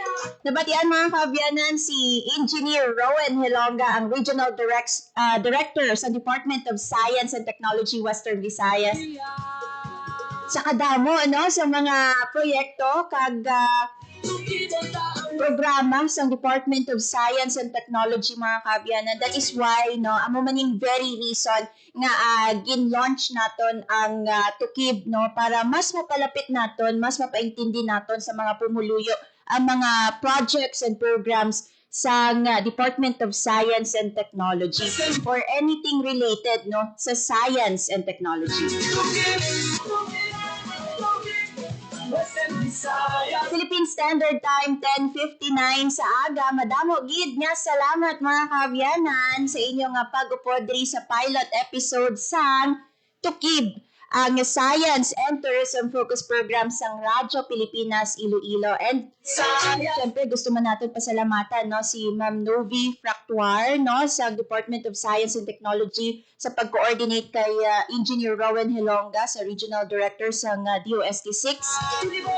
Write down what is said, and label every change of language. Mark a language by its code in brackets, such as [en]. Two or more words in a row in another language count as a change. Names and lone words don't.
[hil] Nabatian mga kaabyanan si Engineer Rowan Hilonga, ang Regional Director sa Department of Science and Technology Western Visayas. Sa kadamo, ano, sa mga proyekto kag programa sa Department of Science and Technology mga kaabyanan. [en] That is why [hil] no amo maning [en] very reason [hil] nga gin-launch naton ang Tukib no para mas mapalapit naton, mas mapaintindi naton sa mga pumuluyo ang mga [en] projects and programs [hil] sa Department of Science and Technology [en] for anything related [hil] no sa [en] science and technology. [hil] Philippine Standard Time 10:59 sa aga. Madamo gid nga salamat mga kaabyanan sa inyong pag-upod diri sa pilot episode sang Tukib, ang Science and Tourism Focus Program sang Radyo Pilipinas Iloilo. And siyempre gusto man natin pasalamatan no si Ma'am Novi Fractuar no sa Department of Science and Technology sa pag-coordinate kay Engineer Rowan Hilonga sa Regional Director sang DOST 6.